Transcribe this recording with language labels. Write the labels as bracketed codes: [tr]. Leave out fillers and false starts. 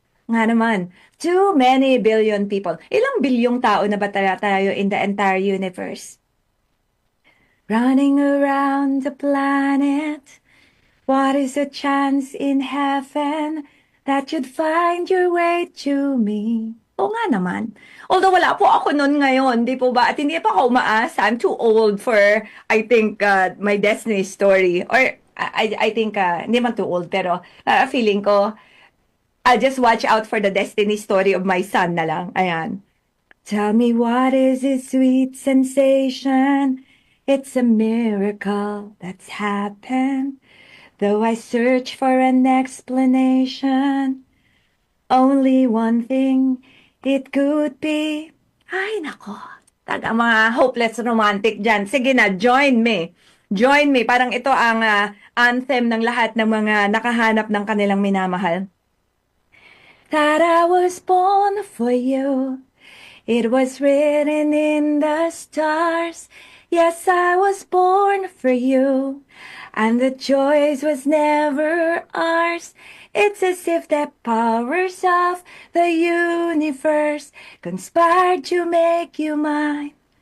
[tl] Nga naman, [en] too many billion people. [tl] Ilang bilyong tao na ba tayo [en] in the entire universe? Running around the planet, what is the chance in heaven that you'd find your way to me? [tl] Nga naman. Although wala po ako noon ngayon, di po ba? At hindi pa ako umaasa. [en] I'm too old for, I think, my destiny story. Or, I think, [tl] hindi man [en] too old, [tl] pero feeling ko, [en] I'll just watch out for the destiny story of my son na lang. Ayan. Tell me what is this sweet sensation? It's a miracle that's happened. Though I search for an explanation, only one thing it could be. [tl] Ay, nako. Taga mga hopeless romantic dyan. Sige na, [en] join me. Join me. [tl] Parang ito ang anthem ng lahat ng mga nakahanap ng kanilang minamahal. [en] That I was born for you. It was written in the stars. Yes, I was born for you. And the choice was never ours. It's as if the powers of the universe conspired to make you mine.